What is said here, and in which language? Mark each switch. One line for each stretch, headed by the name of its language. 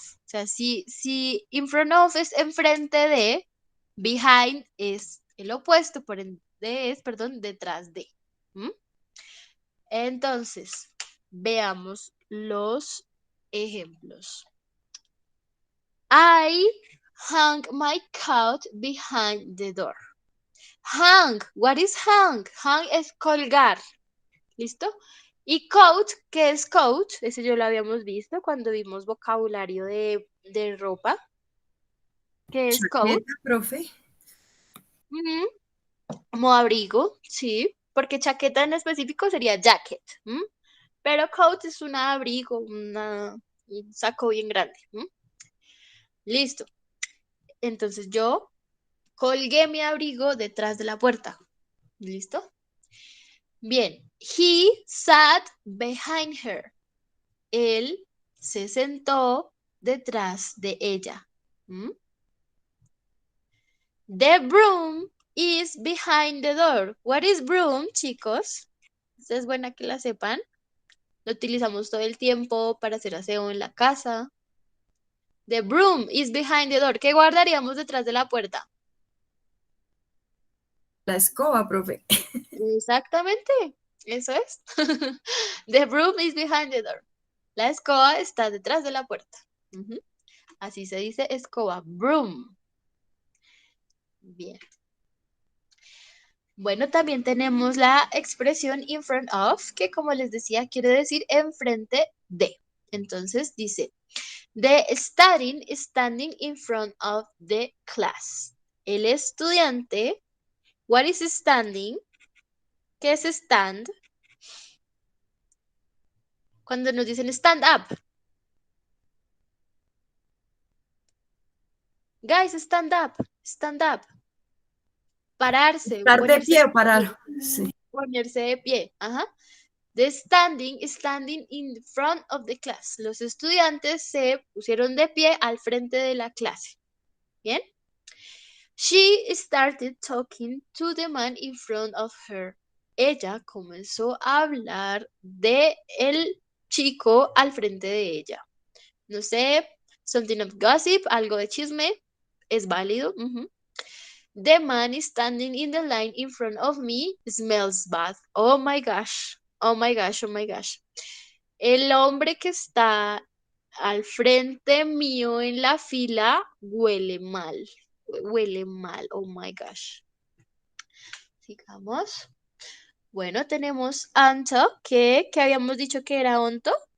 Spanish: O sea, si in front of es enfrente de, behind es el opuesto, por ende es, perdón, detrás de. Entonces, veamos los ejemplos.
English: I hung my coat behind the door. Hang, what is hang? Hang
Spanish: es colgar, ¿listo? Y coat, ¿qué es coat? Ese yo lo habíamos visto cuando vimos vocabulario de ropa. ¿Qué es coat? Chaqueta, profe. Como abrigo, sí, porque chaqueta en específico sería jacket, pero coat es un abrigo, un saco bien grande. Listo. Entonces yo colgué mi abrigo detrás de la puerta. ¿Listo? Bien.
English: He sat behind her.
Spanish: Él se sentó detrás de ella.
English: The broom is behind the door. What is broom, chicos?
Spanish: Esta es buena que la sepan. Lo utilizamos todo el tiempo para hacer aseo en la casa.
English: The broom is behind the door.
Spanish: ¿Qué guardaríamos detrás de la puerta? La escoba, profe. Exactamente, eso es.
English: The broom is behind the door.
Spanish: La escoba está detrás de la puerta. Así se dice escoba, broom. Bien. Bueno, también tenemos la expresión in front of, que como les decía, quiere decir enfrente de. Entonces dice,
English: the student is standing in front of the class.
Spanish: El estudiante,
English: what is standing?
Spanish: ¿Qué es stand? Cuando nos dicen stand up.
English: Guys, stand up, stand up. Pararse.
Spanish: Estar de pie o parar. Sí. Ponerse de pie. Ajá.
English: The standing in front of the class.
Spanish: Los estudiantes se pusieron de pie al frente de la clase. ¿Bien?
English: She started talking to the man in front of her.
Spanish: Ella comenzó a hablar de el chico al frente de ella. No sé,
English: Something of gossip,
Spanish: algo de chisme, es válido.
English: The man is standing in the line in front of me, smells bad. Oh my gosh, oh my gosh, oh my gosh.
Spanish: El hombre que está al frente mío en la fila huele mal. Huele mal,
English: oh my gosh.
Spanish: Sigamos. Bueno, tenemos Anto, que habíamos dicho que era onto.